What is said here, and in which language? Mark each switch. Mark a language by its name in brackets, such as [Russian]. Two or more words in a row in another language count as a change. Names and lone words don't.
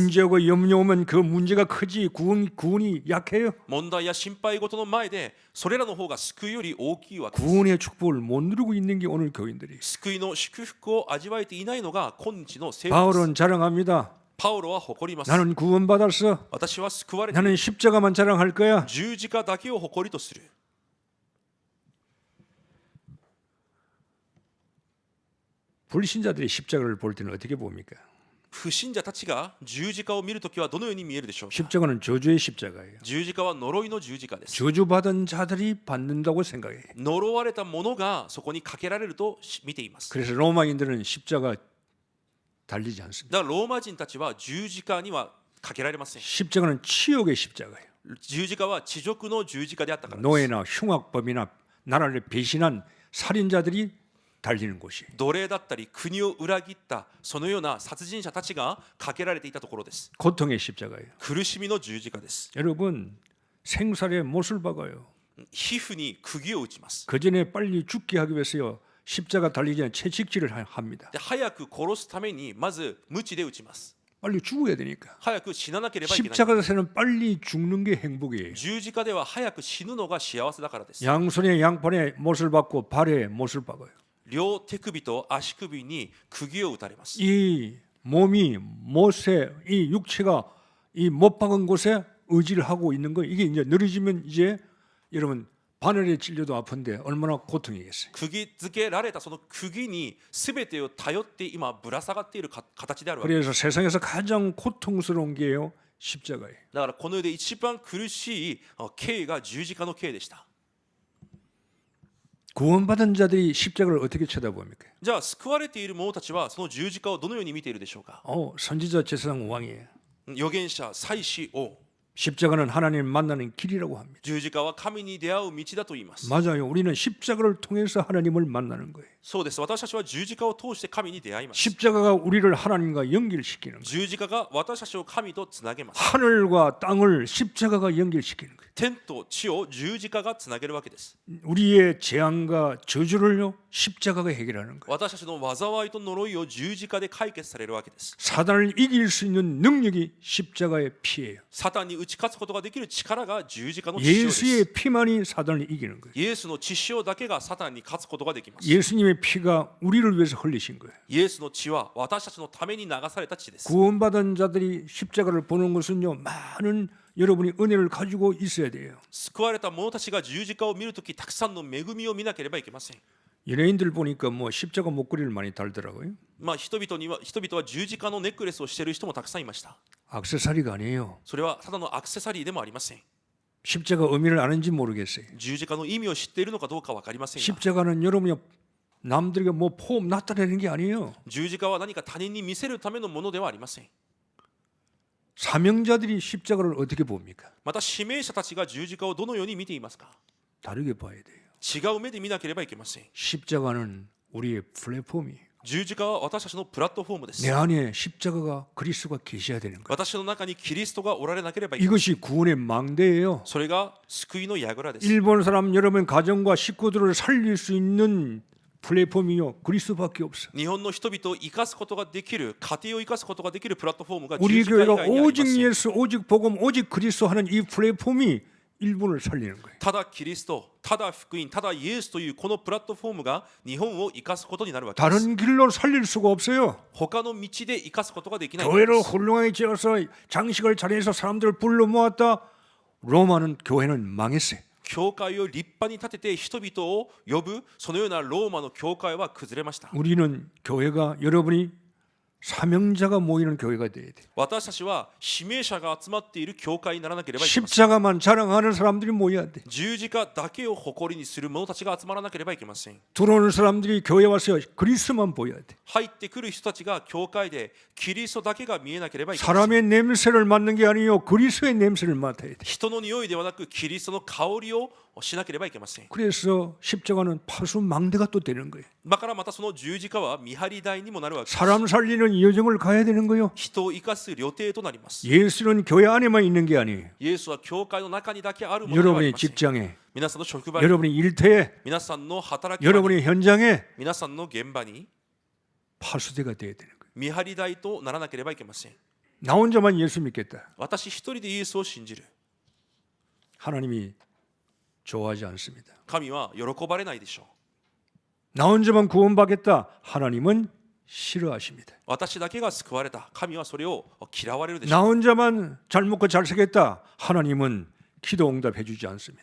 [Korean] 문제고 염려 오면 그 문제가 크지 구원이 약해요. [Japanese] 問題や心配事の前でそれらの方が救いより大きいわけです。 [Korean] 구원의 축복을 못 누리고 있는 게 오늘 교인들이. [Japanese] 救いの祝福を味わえていないのが今日の生徒です。 [Korean] 바울은 자랑합니다. [Japanese] パウロは誇ります。 [Korean] 나는 구원받았어. [Japanese] 私は救われて [Korean] 나는 십자가만 자랑할 거야. [Japanese] 十字架だけを誇りとする。 [Korean] 불신자들이 십자가를 볼 때는 어떻게 봅니까? [Japanese] 不信者たちが十字架を見るときはどのように見えるでしょうか。 [Korean] 십자가는 저주의 십자가예요. [Japanese] 十字架は呪いの十字架です。 [Korean] 저주받은 자들이 받는다고 생각해요. [Japanese] 呪われた者がそこにかけられると見ています。 [Korean] 그래서 로마인들은 십자가 달리지 않습니다. [Japanese] だからローマ人たちは十字架にはかけられません。 [Korean] 십자가는 치욕의 십자가예요. [Japanese] 十字架は恥辱の十字架であったからです。 [Korean] 노예나 흉악범이나 나라를 배신한 살인자들이 달리는 곳이에요. [Japanese] 奴隷だったり国を裏切ったそのような殺人者たちがかけられていたところです。 [Korean] 고통의 십자가예요. [Japanese] 苦しみの十字架です。 [Korean] 여러분 생살에 못을 박아요. [Japanese] 皮膚に釘を打ちます。 [Korean] 그 전에 빨리 죽게 하기 위해서요. 십자가 달리기 전에 채찍질을 합니다. [Japanese] で早く殺すためにまず鞭で打ちます。 [Korean] 빨리 죽어야 되니까. [Japanese] 早く死ななければいけない。 [Korean] 십자가에서는 빨리 죽는 게 행복이에요. [Japanese] 十字架では早く死ぬのが幸せだからです。 [Korean] 양손에 양팔에 못을 박고 발에 못을 박아요. [Japanese] 両手首と足首に釘を打たれます。 [Korean] 이 몸이 못에 이 육체가 이 못 박은 곳에 의지를 하고 있는 거 이게 이제 늘어지면 이제 여러분 바늘에 찔려도 아픈데 얼마나 고통이겠어요. [Japanese] 釘付けられたその釘に全てを頼って今ぶら下がっている形であるわけです。 [Korean] 그래서 세상에서 가장 고통스러운 게요 십자가예요. [Japanese] だからこの世で一番苦しい刑が十字架の刑でした。 [Korean] 구원받은 자들이 십자가를 어떻게 쳐다봅니까? [Japanese] じゃあ救われている者たちはその十字架をどのように見ているでしょうか。 [Korean] 선지자 제사장 왕이에요. [Japanese] 預言者祭司王、 [Korean] 십자가는 하나님 만나는 길이라고 합니다. [Japanese] 十字架は神に出会う道だと言います。 [Korean] 맞아요. 우리는 십자가를 통해서 하나님을 만나는 거예요. [Japanese] そうです。私たちは十字架を通して神に出会います。 [Korean] 십자가가 우리를 하나님과 연결시키는 거예요. [Japanese] 十字架が私たちを神とつなげます。 [Korean] 하늘과 땅을 십자가가 연결시키는 거예요. [Japanese] 天と地を十字架がつなげるわけです。 [Korean] 우리의 재앙과 저주를요 십자가가 해결하는 거예요. [Japanese] 私たちの災いと呪いを十字架で解決されるわけです。 [Korean] 사단을 이길 수 있는 능력이 십자가의 피예요. [Japanese] サタンに打ち勝つことができる力が十字架の血潮です。 [Korean] 예수의 피만이 사단을 이기는 거예요. [Japanese] イエスの血潮だけがサタンに勝つことができます。 [Korean] 예수님의 피가 우리를 위해서 흘리신 거예요. [Japanese] イエスの血は私たちのために流された血です。 [Korean] 구원받은 자들이 십자가를 보는 것은요, 많은 여러분이 은혜를 가지고 있어야 돼요. [Japanese] 救われた者たちが十字架を見るとき、たくさんの恵みを見なければいけません。 [Korean] 연예인들 보니까 뭐 십자가 목걸이를 많이 달더라고요. [Japanese] 人々は十字架のネックレスをしている人もたくさんいました。 [Korean] 액세서리가 아니에요. [Japanese] それはただのアクセサリーでもありません。 [Korean] 십자가 의미를 아는지 모르겠어요. [Japanese] 十字架の意味を知っているのかどうか分かりませんが、 [Korean] 십자가는 여러분이 남들에게 뭐 포옹 나타내는 게 아니에요. [Japanese] 十字架は何か他人に見せるためのものではありません。 [Korean] 사명자들이 십자가를 어떻게 봅니까? [Japanese] また使命者たちが十字架をどのように見ていますか？ [Korean] 다르게 봐야 돼요. [Japanese] 違う目で見なければいけません。 [Korean] 십자가는 우리의 플랫폼이에요. [Japanese] 十字架は私たちのプラットフォームです。 [Korean] 내 안에 십자가가 그리스도가 계셔야 되는 거예요. [Japanese] 私の中にキリストがおられなければいけません。 [Korean] 이것이 구원의 망대예요. [Japanese] それが救いの櫓です。 [Korean] 일본 사람 여러분 가정과 식구들을 살릴 수 있는 플랫폼이요 그리스도밖에 없어. [Japanese] 日本の人々を生かすことができる、家庭を生かすことができるプラットフォームが [Korean] 우리 [Japanese] 十字架以 [Korean] 교회가 [Japanese] 外にありま [Korean] 오직 [Japanese] せん。 [Korean] 예수, 오직 복음, 오직 그리스도 하는 이 플랫폼이 일본을 살리는 거예요. [Japanese] ただキリスト、ただ福音、ただイエスというこのプラットフォームが日本を生かすことになるわけです。 [Korean] 다른 길로 살릴 수가 없어요. [Japanese] 他の道で生かすことができない。 [Korean] 교회를 훌륭하게 지어서 장식을 잘해서 사람들을 불러 모았다. 로마는 교회는 망했어요. [Japanese] 教会を立派に立てて人々を呼ぶ、そのようなローマの教会は崩れました。 [Korean] 우리는 교회가 여러분이 사명자가 모이는 교회가 돼야 돼. [Japanese] 私たちは使命者が集まっている教会にならなければいけません。 [Korean] 십자가만 자랑하는 사람들이 모여야 돼. [Japanese] 十字架だけを誇りにする者たちが集まらなければいけません。 [Korean] 들어오는 사람들이 교회 와서 그리스도만 보여야 돼. [Japanese] 入ってくる人たちが教会でキリストだけが見えなければいけません。 [Korean] 사람의 냄새를 맡는 게 아니요 그리스도의 냄새를 맡아야 돼. [Japanese] 人の匂いではなくキリストの香りをしなければいけません。 [Korean] 그래서 십자가는 파수망대가 또 되는 거예요. [Japanese] だからまたその十字架は見張り台にもなるわけです。 [Korean] 사람 살리는 여정을 가야 되는 거예요. [Japanese] 人を生かす旅程となります。 [Korean] 예수는 교회 안에만 있는 게 아니에요. [Japanese] イエスは教会の中にだけあるものではあり [Korean] 여러분의 [Japanese] ません。 [Korean] 직장에, [Japanese] 皆さんの職場に、 [Korean] 여러분의 일터에, [Japanese] 皆さんの働き場に、 [Korean] 여러분의 현장에 [Japanese] 皆さんの現場に [Korean] 파수대가 돼야 되는 거예요. [Japanese] 見張り台とならなければいけません。 [Korean] 나 혼자만 예수 믿겠다. [Japanese] 私一人でイエスを信じる。 [Korean] 하나님이 좋아하지 않습니다. [Japanese] 神は喜ばれないでしょう。 [Korean] 나 혼자만 구원받겠다. 하나님은 싫어하십니다. [Japanese] 私だけが救われた。神はそれを嫌われるでしょ [Korean] 나 [Japanese] う。 [Korean] 혼자만 잘 먹고 잘 살겠다. 하나님은 기도 응답해 주지 않습니다.